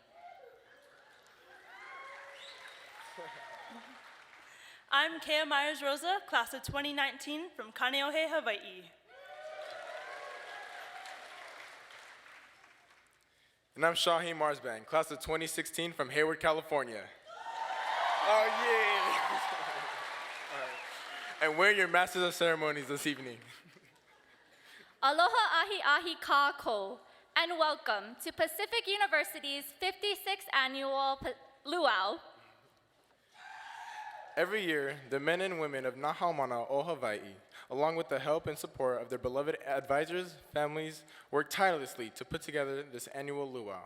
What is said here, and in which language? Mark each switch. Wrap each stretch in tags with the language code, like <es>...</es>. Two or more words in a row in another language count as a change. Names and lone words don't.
<en>I'm Kea Myers-Rosa, class of 2019 from Kaneohe, Hawaii. And I'm Shaheem Marsban, class of 2016 from Hayward, California. Oh, yeah. All right. And we're your Masters of Ceremonies this evening.</en> <haw>Aloha ahi ahi ka ko,</haw> <en>and welcome to Pacific University's 56th annual Luau. Every year, the men and women of Nahaumana o Hawaii, along with the help and support of their beloved advisors, families, work tirelessly to put together this annual luau.</en>